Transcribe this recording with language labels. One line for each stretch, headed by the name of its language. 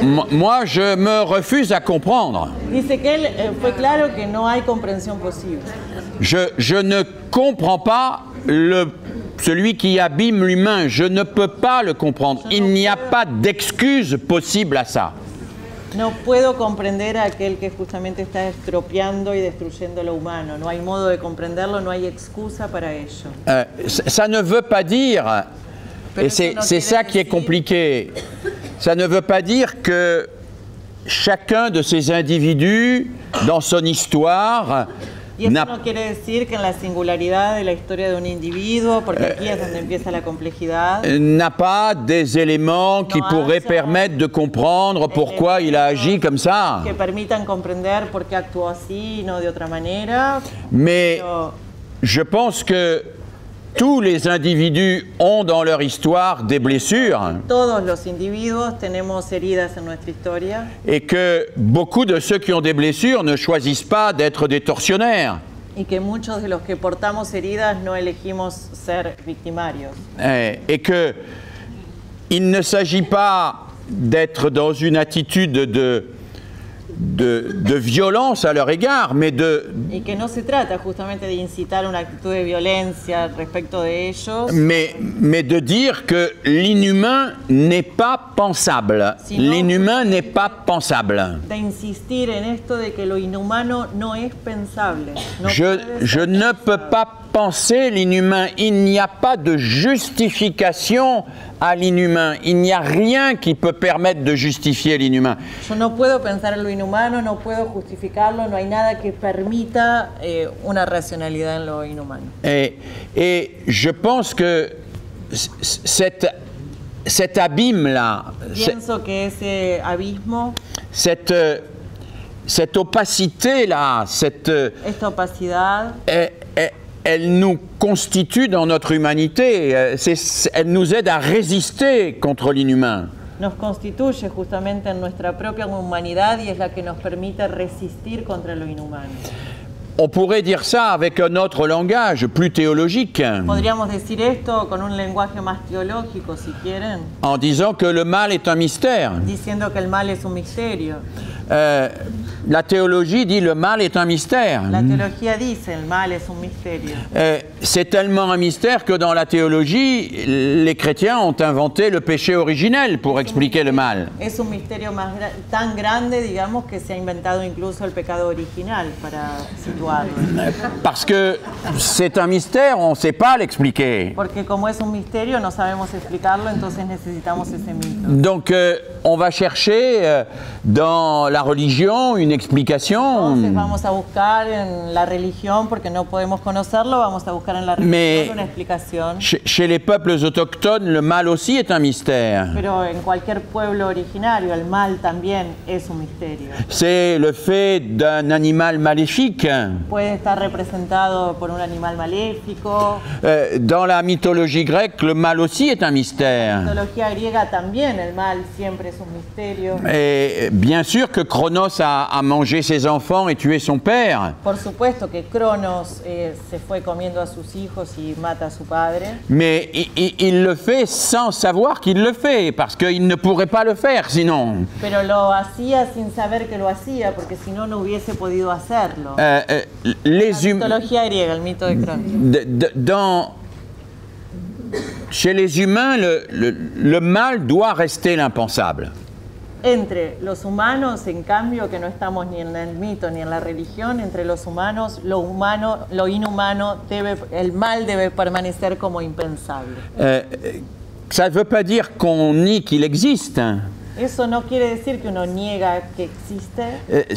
French: Moi, je me refuse à comprendre.
Spanish: Dice que él fue claro que no hay comprensión posible.
French: Je ne comprends pas celui qui abîme l'humain. Je ne peux pas le comprendre. Il n'y a pas d'excuse possible à ça.
Spanish: No puedo comprender a aquel que justamente está estropeando y destruyendo lo humano. No hay modo de comprenderlo, no hay excusa para ello.
French: Ça ne veut pas dire, et c'est ça qui est compliqué, ça ne veut pas dire que chacun de ces individus, dans son histoire,
Spanish: Y eso no quiere decir que en la singularidad de la historia de un individuo, porque aquí es donde empieza la complejidad,
French: n'a pas des éléments qui pourraient permettre de comprendre pourquoi il a agi comme ça.
Spanish: que permitan comprender por qué actuó así y no de otra manera.
French: Mais
Spanish: Pero
French: je pense que tous les individus ont dans leur histoire des blessures
Spanish: todos los individuos tenemos heridas en nuestra historia
French: et que beaucoup de ceux qui ont des blessures ne choisissent pas d'être des tortionnaires.
Spanish: y que muchos de los que portamos heridas no elegimos ser victimarios.
French: Et que il ne s'agit pas d'être dans une attitude de violence à leur égard, mais
Spanish: Y que no se trata justamente de incitar una actitud de violencia respecto de ellos,
French: mais de dire que l'inhumain n'est pas pensable. Sinon- L'inhumain n'est pas pensable.
Spanish: de insistir en esto de que lo inhumano no es pensable. No
French: Je
Spanish: puede ser.
French: ne peux pas penser l'inhumain. Il n'y a pas de justification à l'inhumain. Il n'y a rien qui peut permettre de justifier l'inhumain.
Spanish: Yo no puedo pensar en lo inhumano, no puedo justificarlo, no hay nada que permita una racionalidad en lo inhumano.
French: Et je pense que cette cet abîme-là,
Spanish: Pienso que ese abismo,
French: cette opacité-là,
Spanish: esta opacidad,
French: elle nous constitue dans notre humanité, elle nous aide à résister contre l'inhumain.
Spanish: nos constituye justamente en nuestra propia humanidad y es la que nos permite resistir contra lo inhumano.
French: On pourrait dire ça avec un autre langage, plus théologique,
Spanish: Podríamos decir esto con un lenguaje más teológico, si quieren,
French: en disant que le mal est un mystère.
Spanish: diciendo que el mal es un misterio.
French: La théologie dit le mal est un mystère.
Spanish: La teología dice el mal es un misterio.
French: C'est tellement un mystère que dans la théologie, les chrétiens ont inventé le péché originel pour expliquer le mal.
Spanish: Es un misterio tan grande, digamos, que se ha inventado incluso el pecado original para situarlo.
French: Parce que c'est un mystère, on ne sait pas l'expliquer.
Spanish: Porque como es un misterio, no sabemos explicarlo, entonces necesitamos ese mito.
French: Donc on va chercher dans la religion une explication.
Spanish: Entonces vamos a buscar en la religión, porque no podemos conocerlo, vamos a buscar en la religión una explicación.
French: Chez les peuples autochtones, le mal aussi est un mystère.
Spanish: Pero en cualquier pueblo originario, el mal también es un misterio.
French: C'est le fait d'un animal maléfique.
Spanish: Puede estar representado por un animal maléfico.
French: Dans la mythologie grecque, le mal aussi est un mystère.
Spanish: En la mitología griega también el mal siempre es un misterio.
French: Et bien sûr que Cronos a mangé ses enfants et tué son père.
Spanish: Por supuesto que Cronos se fue comiendo a sus hijos y mata a su padre.
French: Mais il le fait sans savoir qu'il le fait, parce qu'il ne pourrait pas le faire sinon.
Spanish: Pero lo hacía sin saber que lo hacía, porque si no, no hubiese podido hacerlo. La mitología griega, el mito de Cronos.
French: Chez les humains, le mal doit rester l'impensable.
Spanish: Entre los humanos, en cambio, que no estamos ni en el mito ni en la religión, entre los humanos, lo inhumano, el mal debe permanecer como impensable.
French: Ça ne veut pas dire qu'on nie qu'il existe.
Spanish: Eso no quiere decir que uno niega que existe.